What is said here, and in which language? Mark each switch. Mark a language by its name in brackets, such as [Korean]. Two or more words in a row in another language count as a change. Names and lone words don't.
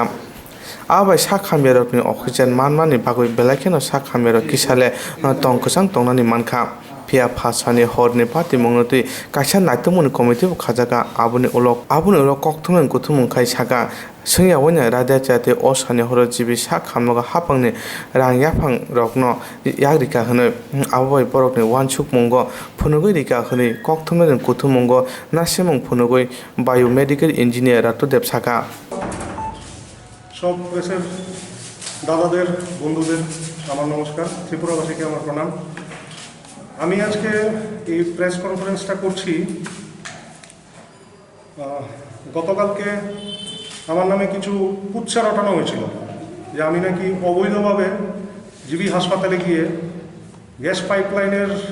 [Kok Borok] abai sakhamberokni oxygen manmani bagoi belakheno sakhamberok kisale tongkusang tongnani mankha pia phasani horni pati mongnoti kaisa naitomuni committee khajaka abuni ulok koktwma kuthumung khai saka sungya wanya radachate osani horo jibi sakhamnoga hapangni rang yapang rokno yagrika hne abai borokni wansuk mongo phunugoi rika hne koktwma kuthumung nasimung phunugoi [English] biomedical engineer [Kok Borok] ratodeb saka [Bangla] সব প্রেসের দাদাদের বন্ধুদের আমার নমস্কার ত্রিপুরাবাসীকে আমার প্রণাম আমি আজকে এই [English] press conference [Bangla] করছি গতকালকে আমার নামে কিছু কুৎসা রটানো হয়েছিল যে আমি নাকি অবৈধভাবে জিবি হাসপাতালে গিয়ে [English] gas pipeline